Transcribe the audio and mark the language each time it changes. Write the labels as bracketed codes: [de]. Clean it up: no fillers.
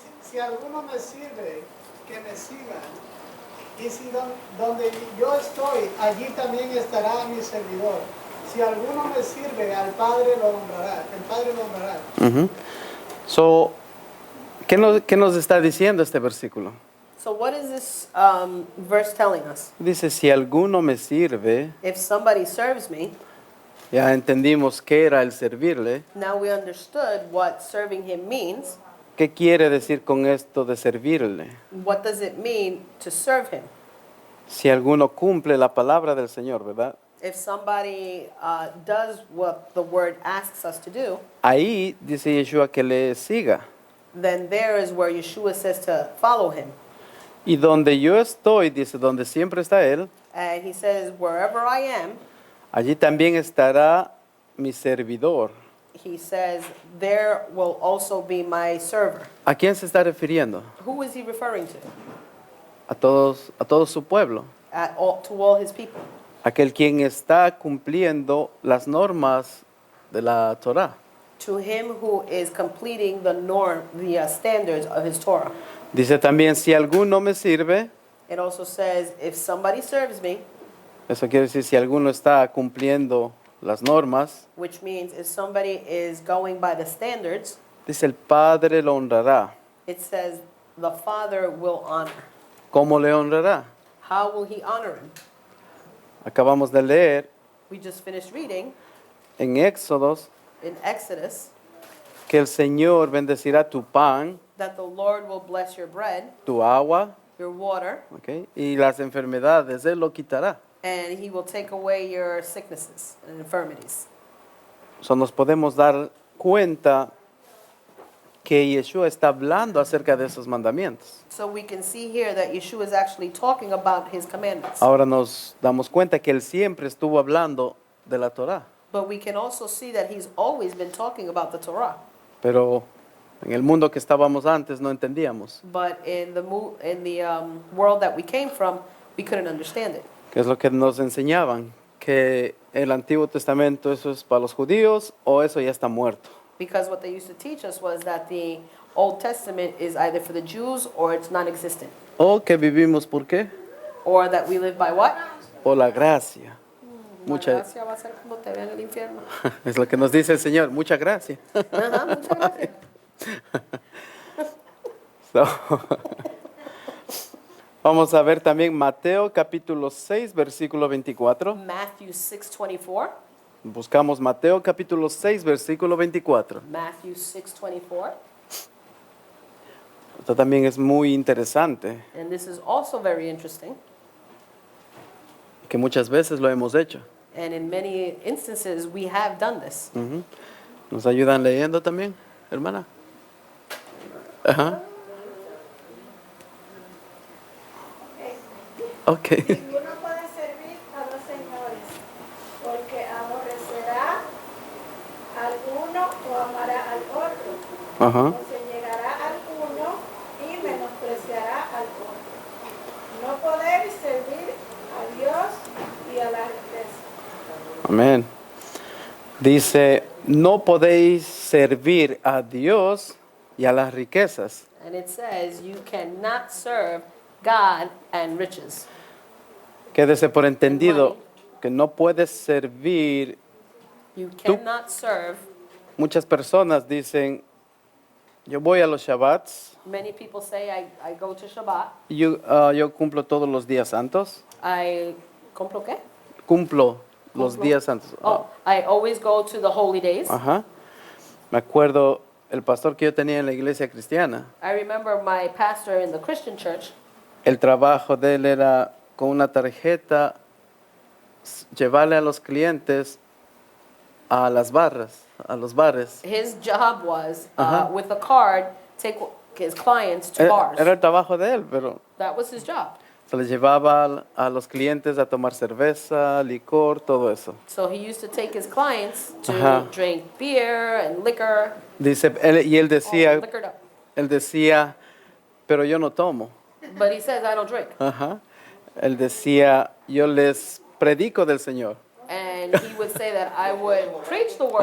[es] Si alguno me sirve, que me siga. Y si donde yo estoy, allí también estará mi servidor. Si alguno me sirve, al Padre lo honrará. El Padre lo honrará. Ujú. So, ¿qué nos está diciendo este versículo? [en] So what is this verse telling us? [es] Dice, si alguno me sirve, [en] If somebody serves me, [es] ya entendimos qué era el servirle. [en] now we understood what serving him means. [es] ¿Qué quiere decir con esto de servirle? [en] What does it mean to serve him? [es] Si alguno cumple la palabra del Señor, ¿verdad? [en] If somebody does what the word asks us to do, [es] Ahí dice Yeshua que le siga. [en] then there is where Yeshua says to follow him. [es] Y donde yo estoy, dice, donde siempre está Él, [en] And he says, wherever I am, [es] allí también estará mi servidor. [en] he says, there will also be my server. [es] ¿A quién se está refiriendo? [en] Who is he referring to? [es] A todo su pueblo. [en] To all his people. [es] Aquel quien está cumpliendo las normas de la Torah. [en] To him who is completing the norm, the standards of his Torah. [es] Dice también, si alguno me sirve, [en] It also says, if somebody serves me, [es] eso quiere decir si alguno está cumpliendo las normas, [en] which means if somebody is going by the standards, [es] dice el Padre lo honrará. [en] it says the Father will honor. [es] ¿Cómo le honrará? [en] How will he honor him? [es] Acabamos de leer [en] We just finished reading [es] en Éxodos [en] in Exodus [es] que el Señor bendecirá tu pan, [en] that the Lord will bless your bread, [es] tu agua, [en] your water, ¿ok? [es] Y las enfermedades, Él lo quitará. [en] and he will take away your sicknesses and infirmities. [es] So nos podemos dar cuenta que Yeshua está hablando acerca de esos mandamientos. [en] So we can see here that Yeshua is actually talking about his commandments. [es] Ahora nos damos cuenta que Él siempre estuvo hablando de la Torah, [en] But we can also see that he's always been talking about the Torah. [es] pero en el mundo que estábamos antes no entendíamos. [en] But in the world that we came from, we couldn't understand it. [es] ¿Qué es lo que nos enseñaban? Que el Antiguo Testamento eso es para los judíos o eso ya está muerto. [en] Because what they used to teach us was that the Old Testament is either for the Jews or it's non-existent. [es] O que vivimos, ¿por qué? [en] Or that we live by what? [es] Por la gracia. La Mucha, gracia va a ser como te vean en el infierno. es lo que nos dice el Señor, mucha gracia. Ajá, muchas gracias. So, vamos a ver también Mateo capítulo 6, versículo 24. [en] Matthew 6:24. [es] Buscamos Mateo capítulo 6, versículo 24. [en] Matthew 6:24. [es] Esto también es muy interesante, [en] And this is also very interesting. [es] que muchas veces lo hemos hecho. [en] And in many instances, we have done this. Ujú. [es] ¿Nos ayudan leyendo también, hermana? Ajá. Ok. Ninguno puede servir a dos señores, porque aborrecerá al uno o amará al otro, Ajá. o se llegará al uno y menospreciará al otro. No podéis servir a Dios y a la riqueza. Amén. Dice, no podéis servir a Dios y a las riquezas. [en] And it says, you cannot serve God and riches. [es] Quédese por entendido que no puedes servir. [en] You cannot serve. [es] Muchas personas dicen, yo voy a los Shabbats, [en] Many people say, I go to Shabbat. [es] yo cumplo todos los días santos. [en] I [es] ¿Compro qué? Cumplo los Cumplo. días santos. [en] Oh, I always go to the holy days. Ajá. [es] Me acuerdo el pastor que yo tenía en la iglesia cristiana. [en] I remember my pastor in the Christian church. [es] El trabajo de él era con una tarjeta llevarle a los clientes a las barras, a los bares. [en] His job was, Uh-huh. with a card, take his clients to bars. [es] Era el trabajo de él, pero [en] That was his job. [es] se le llevaba a los clientes a tomar cerveza, licor, todo eso. [en] So he used to take his clients to Uh-huh. drink beer and liquor. [es] Dice, y él [en] all [es] decía, [en] liquored up. [es] pero yo no tomo. [en] But he says, I don't drink. Ajá. [es] Él decía, yo les predico del Señor. [en] And he would say that I would preach the word.